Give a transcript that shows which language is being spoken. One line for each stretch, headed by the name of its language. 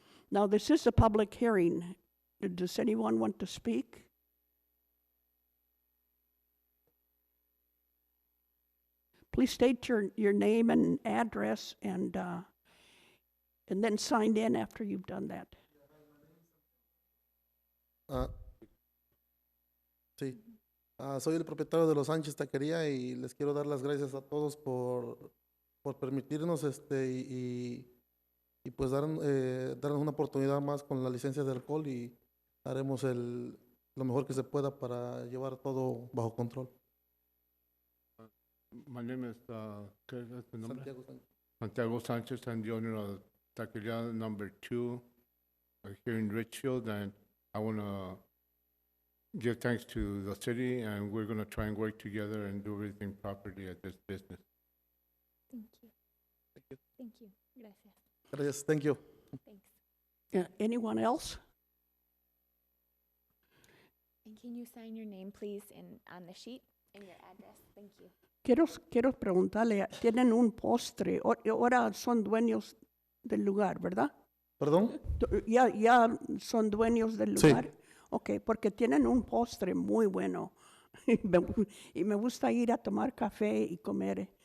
English: Now, this is a public hearing. Does anyone want to speak? Please state your name and address, and then sign in after you've done that.
Spanish: Sí, soy el propietario de Los Sánchez Taquería y les quiero dar las gracias a todos por permitirnos y pues darnos una oportunidad más con la licencia de alcohol, y haremos lo mejor que se pueda para llevar todo bajo control.
English: My name is,
Spanish: ¿qué es tu nombre? Santiago Sánchez. Santiago Sanchez.
English: I'm the owner of Taqueria number 2 here in Richfield, and I want to give thanks to the city, and we're going to try and work together and do everything properly at this business. Thank you. Thank you. Thank you. Gracias. Gracias, thank you. Thanks. Anyone else? And can you sign your name, please, on the sheet and your address? Thank you.
Spanish: Quiero preguntarle, tienen un postre, ahora son dueños del lugar, ¿verdad? ¿Perdón? Ya son dueños del Sí. lugar. Ok, porque tienen un postre muy bueno. Y me gusta ir a tomar café y comer